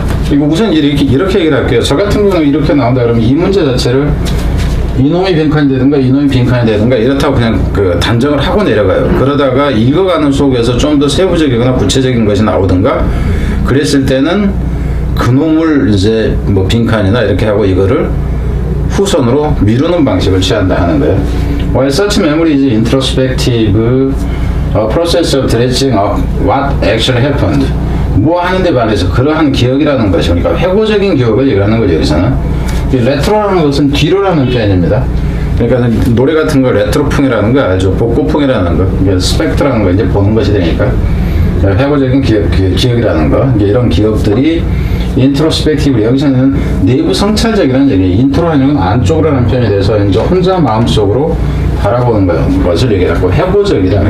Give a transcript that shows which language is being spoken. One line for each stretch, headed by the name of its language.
Korean: 이거 우선 이렇게 얘기를 할게요. 저 같은 경우는 이렇게 나온다 그러면 이 문제 자체를 이놈이 빈칸이 되든가 이놈이 빈칸이 되든가 이렇다고 그냥 그 단정을 하고 내려가요. 그러다가 읽어가는 속에서 좀 더 세부적이거나 구체적인 것이 나오든가 그랬을 때는 그놈을 이제 뭐 빈칸이나 이렇게 하고 이거를 후선으로 미루는 방식을 취한다 하는 거예요.
English: While such memory is introspective process of dredging up what actually happened.
Korean: 뭐 하는데 반해서 그러한 기억이라는 것이, 그러니까 회고적인 기억을 얘기하는 거죠. 여기서는 레트로라는 것은 뒤로라는 표현입니다. 그러니까 노래 같은 거 레트로풍이라는 거 아주 복고풍이라는 거, 그러니까 스펙트라는 거 이제 보는 것이 되니까 회고적인 기억이라는 거, 이런 기억들이 인트로스펙티브, 여기서는 내부 성찰적이라는 얘기, 인트로라는 건 안쪽으로라는 표현이 돼서 이제 혼자 마음속으로 바라보는 것을 얘기하고, 회고적이다.